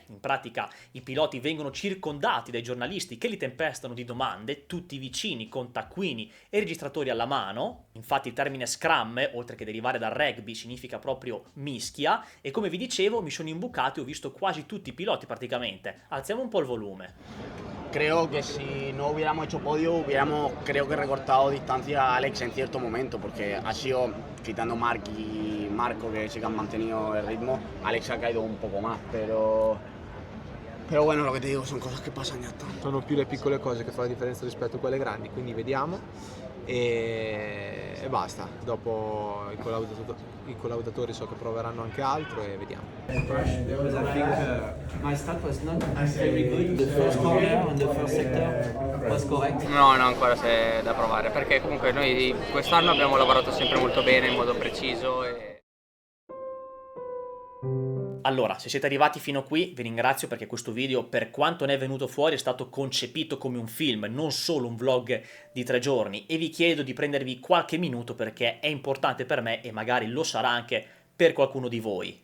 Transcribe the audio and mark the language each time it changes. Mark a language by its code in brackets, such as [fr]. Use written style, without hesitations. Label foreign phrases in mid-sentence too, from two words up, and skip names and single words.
[it] In pratica i piloti vengono circondati dai giornalisti che li tempestano di domande, tutti vicini, con taccuini e registratori alla mano. Infatti il termine scrum, oltre che derivare dal rugby, significa proprio mischia, e come vi dicevo mi sono imbucato e ho visto quasi tutti i piloti praticamente. Alziamo un po' il volume. [es] Creo que si no hubiéramos hecho podio, hubiéramos creo que recortado distancia a Alex en cierto momento, porque ha sido, quitando Marc y Marco, que sí que han mantenido el ritmo, Alex ha caído un poco más, pero bueno, lo que te digo, son cosas [it] che passano [es] ya. [it] Sono più le piccole cose che fanno la differenza rispetto a quelle grandi, quindi vediamo e basta. Dopo i collaudatori so che proveranno anche altro e vediamo. [en] Because I think my start was not very good. The first corner and the first sector was correct. [it] No, ancora c'è da provare, perché comunque noi quest'anno abbiamo lavorato sempre molto bene, in modo preciso e... Allora, se siete arrivati fino qui vi ringrazio, perché questo video, per quanto ne è venuto fuori, è stato concepito come un film, non solo un vlog di 3 giorni, e vi chiedo di prendervi qualche minuto perché è importante per me e magari lo sarà anche per qualcuno di voi.